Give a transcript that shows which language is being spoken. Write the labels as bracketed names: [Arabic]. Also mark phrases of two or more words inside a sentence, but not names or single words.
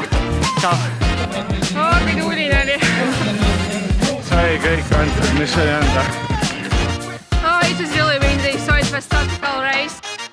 [Estonian] Ciao! kui tuuline oli. Sai kõik antud, mis sai anda. [English] It's a silly windy, so it's a tactical race.